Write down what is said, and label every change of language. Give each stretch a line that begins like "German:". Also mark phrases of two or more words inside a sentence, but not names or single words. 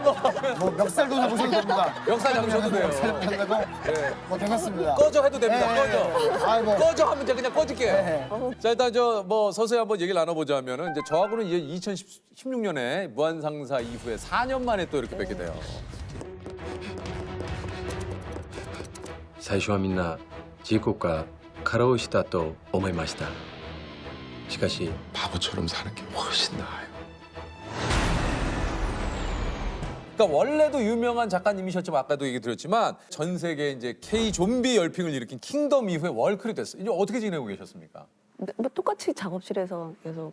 Korean: 뭐 멱살도 잡으셔도 됩니다. 역사 잡으셔도 돼요. 멱살 잡으셔도 예. 괜찮습니다. 꺼져 해도 됩니다. 꺼져. 뭐. 꺼져 하면 제가 그냥 꺼질게요. 네. 자, 일단 서서히 한번 얘기를 나눠보자면은 이제 저하고는 이제 2016년에 무한상사 이후에 4년 만에 또 이렇게 뵙게 돼요.
Japanese: 最初はみんな事故か過労死だと思いました。しかし
Korean: 바보처럼 사는 게 훨씬 나아요. 그러니까 원래도 유명한 작가님이셨지만 아까도 얘기 드렸지만 전 세계 이제 K 좀비 열풍을 일으킨 킹덤 이후에 월클이 됐어요. 이제 어떻게 지내고 계셨습니까? 뭐 똑같이 작업실에서 계속